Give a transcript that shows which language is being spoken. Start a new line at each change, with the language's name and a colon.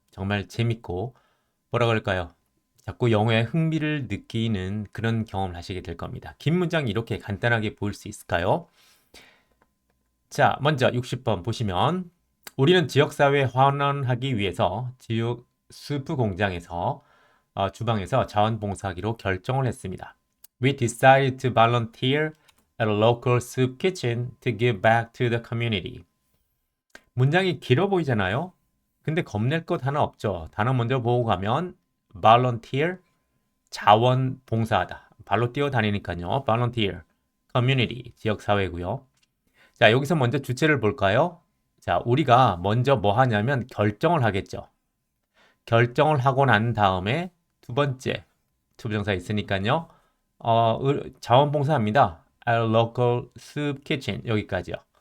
Korean: 정말 재밌고 뭐라 그럴까요? 자꾸 영어에 흥미를 느끼는 그런 경험을 하시게 될 겁니다. 긴 문장 이렇게 간단하게 보일 수 있을까요? 자, 먼저 60번 보시면 우리는 지역사회에 환원하기 위해서 지역 수프 공장에서 주방에서 자원봉사하기로 결정을 했습니다.
English: We decided to volunteer at a local soup kitchen to give back to the community.
Korean: 문장이 길어 보이잖아요? 근데 겁낼 것 하나 없죠. 단어 먼저 보고 가면 volunteer, 자원봉사하다. 발로 뛰어다니니까요. volunteer, community, 지역사회고요. 자, 여기서 먼저 주체를 볼까요? 자, 우리가 먼저 뭐 하냐면 결정을 하겠죠. 결정을 하고 난 다음에 두 번째, 투부정사 있으니까요. 자원봉사합니다.
English: At a local soup kitchen.
Korean: 여기까지요.